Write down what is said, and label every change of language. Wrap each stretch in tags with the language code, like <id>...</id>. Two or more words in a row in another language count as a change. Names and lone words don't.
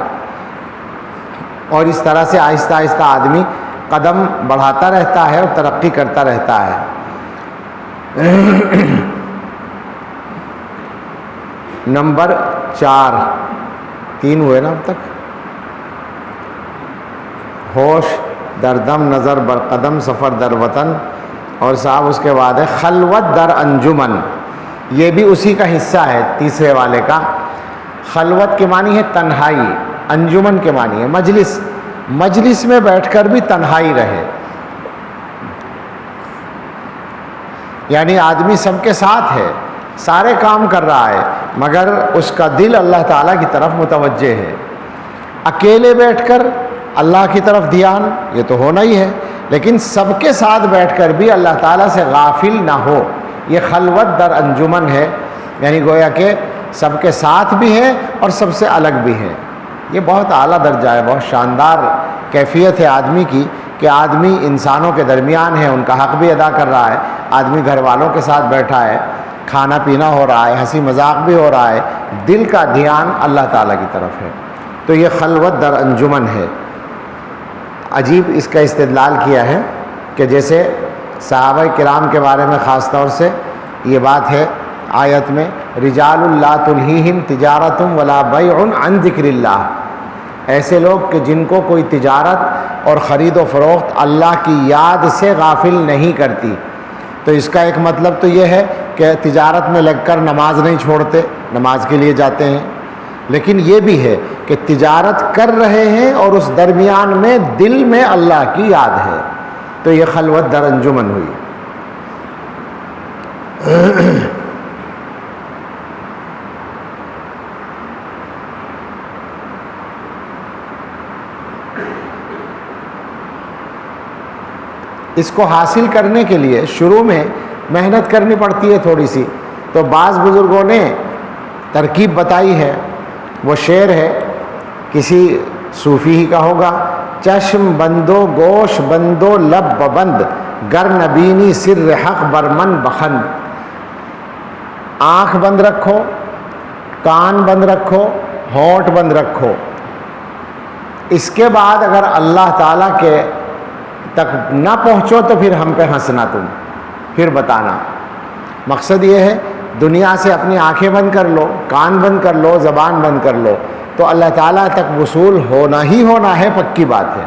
<ur>اور اس طرح سے آہستہ آہستہ آدمی قدم بڑھاتا رہتا ہے اور ترقی کرتا رہتا ہے۔ نمبر 4، 3 ہوئے نا اب تک۔</ur> <fa>ہوش در دم، نظر بر قدم، سفر در وطن،</fa> <ur>اور صاحب اس کے بعد ہے</ur> <fa>خلوت در انجمن۔</fa> <ur>یہ بھی اسی کا حصہ ہے، تیسرے والے کا۔ خلوت کے معنی ہے تنہائی، انجمن کے معنی ہے مجلس۔ مجلس میں بیٹھ کر بھی تنہائی رہے، یعنی آدمی سب کے ساتھ ہے، سارے کام کر رہا ہے، مگر اس کا دل اللہ تعالیٰ کی طرف متوجہ ہے۔ اکیلے بیٹھ کر اللہ کی طرف دھیان، یہ تو ہونا ہی ہے، لیکن سب کے ساتھ بیٹھ کر بھی اللہ تعالیٰ سے غافل نہ ہو، یہ</ur> <fa>خلوت در انجمن</fa> <ur>ہے۔ یعنی گویا کہ سب کے ساتھ بھی ہے اور سب سے الگ بھی ہے۔ یہ بہت اعلیٰ درجہ ہے، بہت شاندار کیفیت ہے آدمی کی، کہ آدمی انسانوں کے درمیان ہے، ان کا حق بھی ادا کر رہا ہے، آدمی گھر والوں کے ساتھ بیٹھا ہے، کھانا پینا ہو رہا ہے، ہنسی مذاق بھی ہو رہا ہے، دل کا دھیان اللہ تعالیٰ کی طرف ہے۔ تو یہ</ur> <fa>خلوت در انجمن</fa> <ur>ہے۔ عجیب اس کا استدلال کیا ہے کہ جیسے صحابہ کرام کے بارے میں خاص طور سے یہ بات ہے آیت میں،</ur> <ar>رجال لا تلہیہم تجارت ولا بیع عن ذکر اللہ،</ar> <ur>ایسے لوگ کہ جن کو کوئی تجارت اور خرید و فروخت اللہ کی یاد سے غافل نہیں کرتی۔ تو اس کا ایک مطلب تو یہ ہے کہ تجارت میں لگ کر نماز نہیں چھوڑتے، نماز کے لیے جاتے ہیں، لیکن یہ بھی ہے کہ تجارت کر رہے ہیں اور اس درمیان میں دل میں اللہ کی یاد ہے، تو یہ</ur> <fa>خلوت در انجمن</fa> <ur>ہوئی۔ اس کو حاصل کرنے کے لیے شروع میں محنت کرنی پڑتی ہے تھوڑی سی، تو بعض بزرگوں نے ترکیب بتائی ہے۔ وہ شعر ہے، کسی صوفی ہی کا ہوگا،</ur> <fa>چشم بندو گوش بندو لب بند، گر نبینی سر حق برمن بخند۔</fa> <ur>آنکھ بند رکھو، کان بند رکھو، ہونٹ بند رکھو، اس کے بعد اگر اللہ تعالیٰ کے تک نہ پہنچو تو پھر ہم پہ ہنسنا، تم پھر بتانا۔ مقصد یہ ہے دنیا سے اپنی آنکھیں بند کر لو، کان بند کر لو، زبان بند کر لو، تو اللہ تعالیٰ تک وصول ہونا ہی ہونا ہے، پکی بات ہے۔</ur>